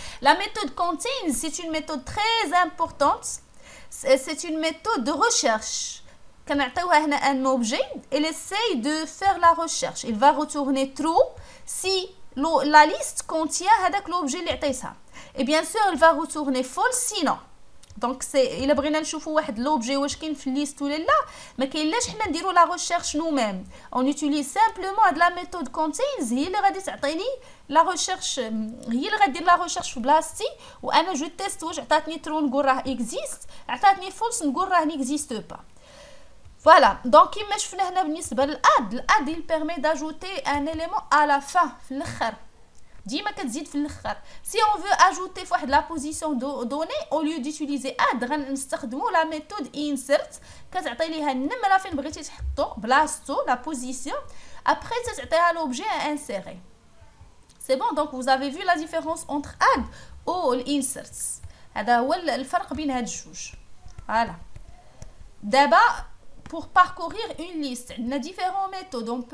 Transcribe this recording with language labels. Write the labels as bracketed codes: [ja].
[fr] La méthode contain, c'est une méthode très importante. C'est une méthode de recherche. Quand on a un objet, il essaye de faire la recherche. Il va retourner true si la liste contient l'objet [ar] اللي عطيتها. [fr] Et bien sûr, il va retourner false sinon. Donc c'est [ar] الا بغينا نشوفوا واحد l'objet واش كاين في الليست ولا لا ما كاينلاش حنا نديروا [fr] la recherche nous-mêmes. On utilise simplement de la méthode contains [ar] هي اللي غادي تعطيني [fr] la recherche [ar] هي اللي غادير la recherche في بلاصتي وانا جو تيست واش عطاتني true نقول راه existe عطاتني false نقول راه [fr] n'existe pas. Voilà, donc [ar] كما شفنا هنا بالنسبه للاد [fr] il permet d'ajouter un élément à la fin [ar] في الاخر. ديما كتزيد في الاخر. [fr] Si on veut ajouter في واحد la position donnée au lieu d'utiliser add [ar] غنستخدموا [fr] la méthode insert [ar] كتعطي ليها النمره فين بغيتي تحطو بلاصتو [fr] la position après [ar] تعطيها [fr] l'objet à insérer. C'est bon, donc vous avez vu la différence entre add ou insert. [ar] هذا هو الفرق بين هاد الجوج. [fr] Voilà. D'abord pour parcourir une liste, on a différentes méthodes.